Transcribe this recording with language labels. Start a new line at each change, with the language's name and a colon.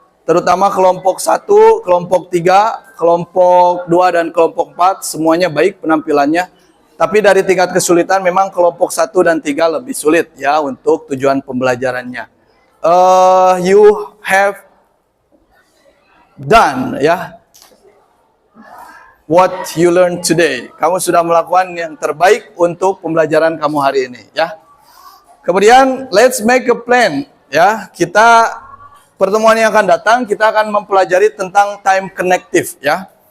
Indonesian: Terutama kelompok 1, kelompok 3, kelompok 2 dan kelompok 4 semuanya baik penampilannya. Tapi dari tingkat kesulitan memang kelompok 1 dan 3 lebih sulit ya untuk tujuan pembelajarannya.
English: You have done ya what you learned today.
Indonesian: Kamu sudah melakukan yang terbaik untuk pembelajaran kamu hari ini ya. Kemudian
English: let's make a plan
Indonesian: ya. Kita pertemuan yang akan datang kita akan mempelajari tentang time connective ya.